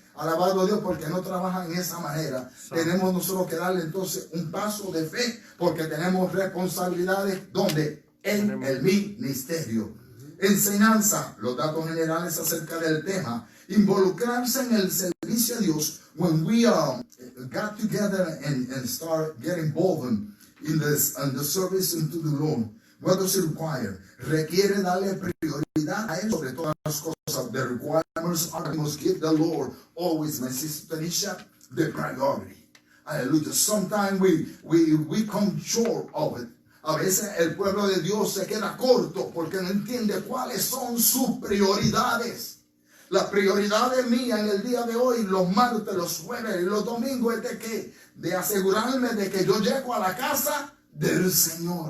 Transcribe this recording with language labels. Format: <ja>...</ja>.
<es>Alabado Dios, porque no trabajan en esa manera. Tenemos nosotros que darle entonces un paso de fe, porque tenemos responsabilidades donde en el ministerio. Enseñanza, los datos generales acerca del tema, involucrarse en el servicio a Dios.</es> <en>When we got together and start getting involved in the service into the Lord, what does it require?</en> <es>Requiere darle prioridad a él sobre todas las cosas.</es> <en>The requirements are, we must give the Lord always, my sister Tanisha, the priority. Hallelujah. Sometimes we come short of it.</en> <es>A veces el pueblo de Dios se queda corto porque no entiende cuáles son sus prioridades. Las prioridades mías en el día de hoy, los martes, los jueves y los domingos, es de que, de asegurarme de que yo llego a la casa del Señor.</es>